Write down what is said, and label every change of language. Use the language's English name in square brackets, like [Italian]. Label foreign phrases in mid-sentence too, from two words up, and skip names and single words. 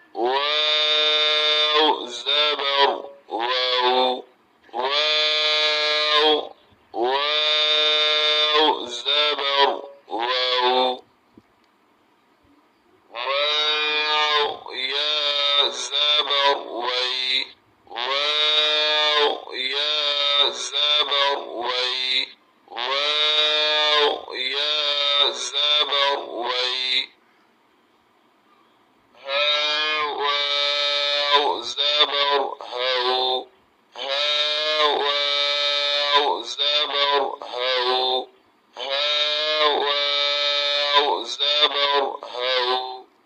[Urdu] واو زبر واو واو واو زبر واو واو يا زبر وي واو يا زبر وي واو يا زبر وي ها واو زبر هو ها واو زبر هو ها واو زبر هو